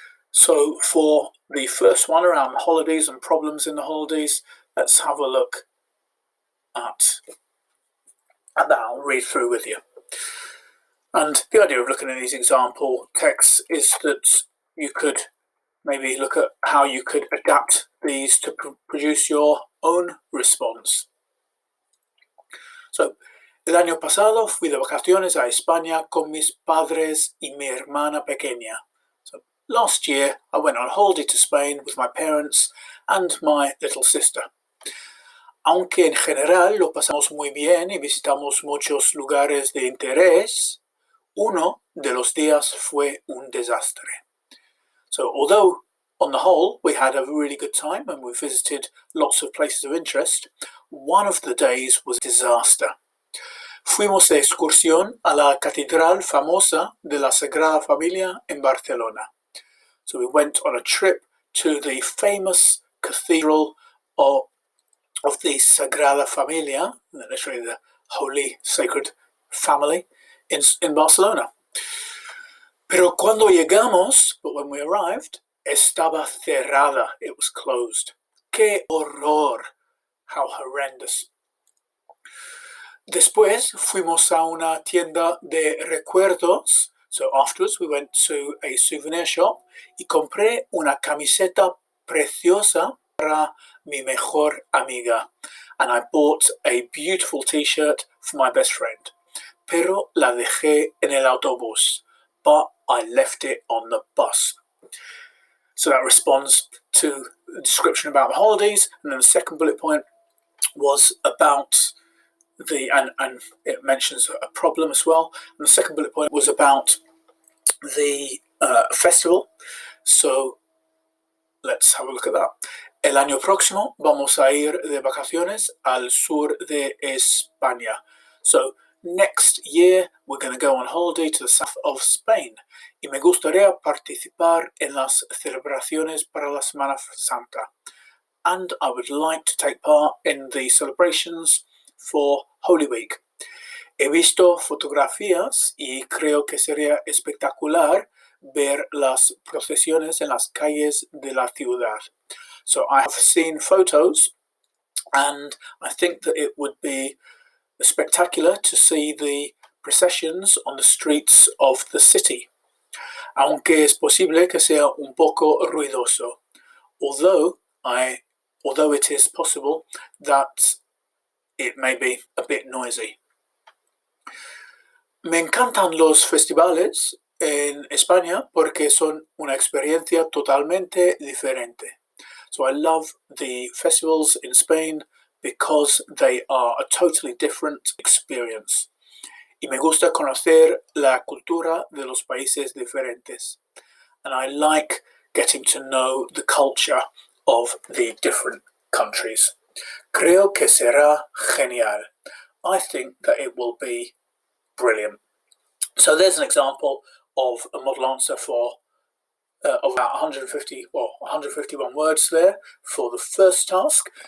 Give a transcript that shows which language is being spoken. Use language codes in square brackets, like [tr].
[en] So for the first one around holidays and problems in the holidays, let's have a look at that. I'll read through with you. And the idea of looking at these example texts is that you could maybe look at how you could adapt these to produce your own response. [es] So, el año pasado fui de vacaciones a España con mis padres y mi hermana pequeña. [en] So, last year I went on holiday to Spain with my parents and my little sister. [es] Aunque en general lo pasamos muy bien y visitamos muchos lugares de interés, uno de los días fue un desastre. [en] So although on the whole we had a really good time and we visited lots of places of interest, one of the days was a disaster. [es] Fuimos de excursión a la catedral famosa de la Sagrada Familia en Barcelona. [en] So we went on a trip to the famous cathedral of the Sagrada Familia, literally the Holy Sacred Family, in Barcelona. [es] Pero cuando llegamos, [en] but when we arrived, [es] estaba cerrada. [en] It was closed. [es] ¡Qué horror! [en] How horrendous. [es] Después fuimos a una tienda de recuerdos. [en] So afterwards we went to a souvenir shop [es] y compré una camiseta preciosa para mi mejor amiga. [en] And I bought a beautiful t-shirt for my best friend. [es] Pero la dejé en el autobús. [en] But I left it on the bus. So that responds to the description about the holidays. And then the second bullet point was about and it mentions a problem as well. And the second bullet point was about the festival. So let's have a look at that. [es] El año próximo vamos a ir de vacaciones al sur de España. [en] So next year we're going to go on holiday to the south of Spain. [es] Y me gustaría participar en las celebraciones para la Semana Santa. [en] And I would like to take part in the celebrations for Holy Week. [es] He visto fotografías y creo que sería espectacular ver las procesiones en las calles de la ciudad. [en] So I have seen photos and I think that it would be spectacular to see the processions on the streets of the city. [es] Aunque es posible que sea un poco ruidoso. [en] Although it is possible that it may be a bit noisy. [es] Me encantan los festivales en España porque son una experiencia totalmente diferente. [en] So I love the festivals in Spain because they are a totally different experience. [es] Y me gusta conocer la cultura de los países diferentes. [en] And I like getting to know the culture of the different countries. [es] Creo que será genial. [en] I think that it will be brilliant. So there's an example of a model answer for of about 151 words there for the first task.